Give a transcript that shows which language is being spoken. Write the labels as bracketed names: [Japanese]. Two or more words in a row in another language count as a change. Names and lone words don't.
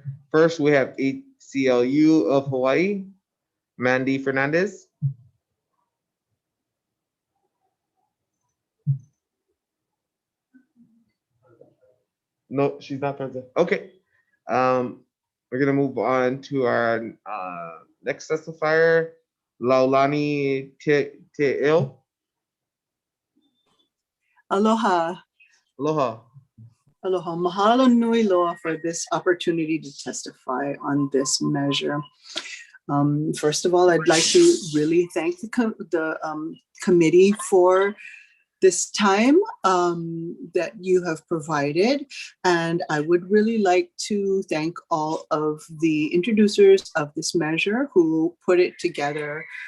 [English] First, we have ACLU of Hawaii, Mandy Fernandez. No, she's not present. Okay. We're gonna move on to our next testifier, Laulani Te'il. Aloha. Aloha. Aloha. [Hawaiian] Mahalo nui loa [English] for this opportunity to testify on this measure. First of all, I'd like to really thank the committee for this time that you have provided. And I would really like to thank all of the introducers of this measure who put it together.